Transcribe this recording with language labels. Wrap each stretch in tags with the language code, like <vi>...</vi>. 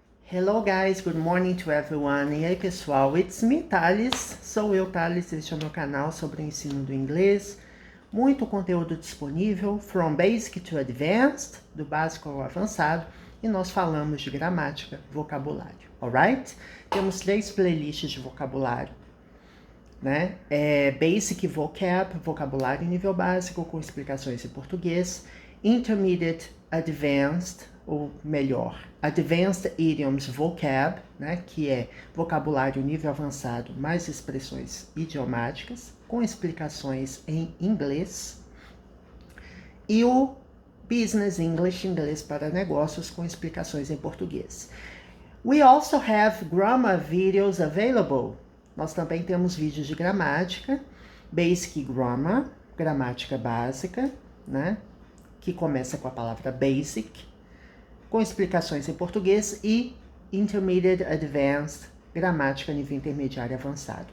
<en>Hello guys, good morning to everyone.</en> <pt>E aí pessoal,</pt> <en>it's me,</en> <pt>Thales. Sou eu, Thales, este é o meu canal sobre o ensino do inglês. Muito conteúdo disponível,</pt> <en>from basic to advanced,</en> <pt>do básico ao avançado. E nós falamos de gramática, vocabulário, alright? Temos 3 playlists de vocabulário, né? Basic Vocab, vocabulário nível básico, com explicações em português. Intermediate Advanced, ou melhor, Advanced Idioms Vocab, né, que é vocabulário nível avançado, mais expressões idiomáticas, com explicações em inglês. E o Business English, inglês para negócios, com explicações em português.</pt> <en>We also have grammar videos available.</en> <pt>Nós também temos vídeos de gramática, Basic Grammar, gramática básica, né, que começa com a palavra basic, com explicações em português, e Intermediate Advanced, gramática nível intermediário avançado.</pt>